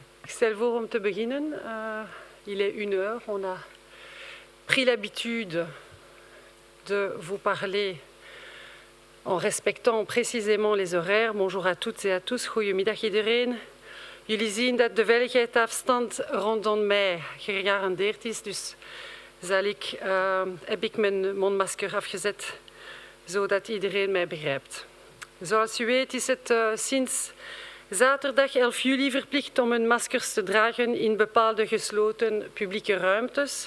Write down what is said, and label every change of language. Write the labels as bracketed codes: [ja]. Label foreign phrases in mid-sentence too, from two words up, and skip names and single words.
[nl] stel voor om te beginnen. [fr] Il est 1h. On a pris l'habitude de vous parler en respectant précisément les horaires. Bonjour à toutes et à tous. [nl] Goedemiddag iedereen. Jullie zien dat de veiligheidsafstand rondom mij gegarandeerd is. Dus heb ik mijn mondmasker afgezet, zodat iedereen mij begrijpt. Zoals u weet is het sinds zaterdag 11 juli verplicht om een maskers te dragen in bepaalde gesloten publieke ruimtes.